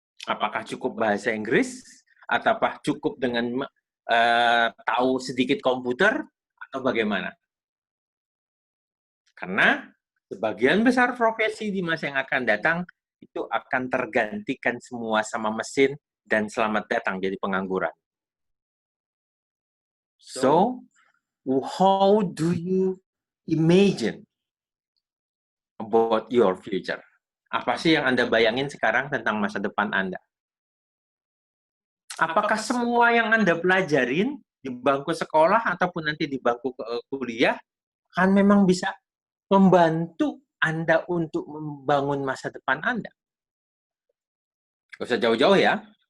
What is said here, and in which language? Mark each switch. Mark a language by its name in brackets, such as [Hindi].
[Indonesian] Apakah cukup bahasa Inggris? Ataukah cukup dengan tahu sedikit komputer? Atau bagaimana? Karena sebagian besar profesi di masa yang akan datang itu akan tergantikan semua sama mesin dan selamat datang jadi pengangguran. [English] So, how do you imagine about your future? [Indonesian] Apa sih yang Anda bayangin sekarang tentang masa depan Anda? Apakah semua yang Anda pelajarin di bangku sekolah ataupun nanti di bangku kuliah kan memang bisa membantu Anda untuk membangun masa depan Anda? Gak usah jauh-jauh ya.